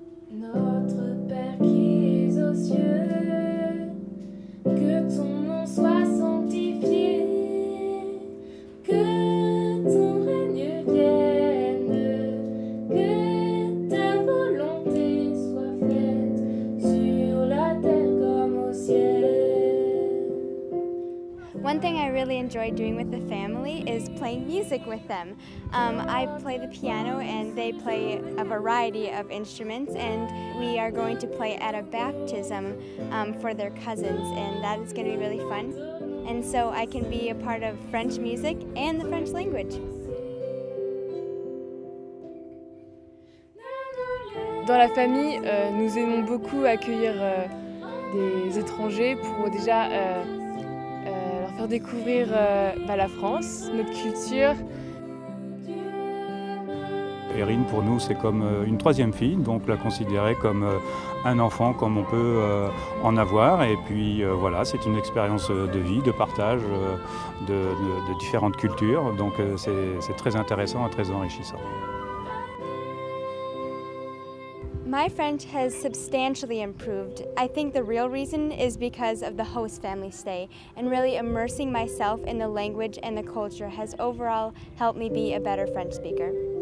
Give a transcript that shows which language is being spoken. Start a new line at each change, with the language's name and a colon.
French: Notre Père qui es aux cieux, que ton nom soit sanctifié, que ton règne vienne, que ta volonté soit faite sur la terre comme au ciel.
English: One thing I really enjoy doing with the family is playing music with them. I play the piano and they play a variety of instruments, and we are going to play at a baptism for their cousins, and that is going to be really fun. And so I can be a part of French music and the French language.
French: Dans la famille, nous aimons beaucoup accueillir des étrangers pour déjà leur faire découvrir la France, notre culture. Erin, pour nous, c'est comme une troisième fille, donc la considérer comme un enfant, comme on peut en avoir. Et puis voilà, c'est une expérience de vie, de partage de différentes cultures. Donc c'est très intéressant et très enrichissant.
English: My French has substantially improved. I think the real reason is because of the host family stay, and really immersing myself in the language and the culture has overall helped me be a better French speaker.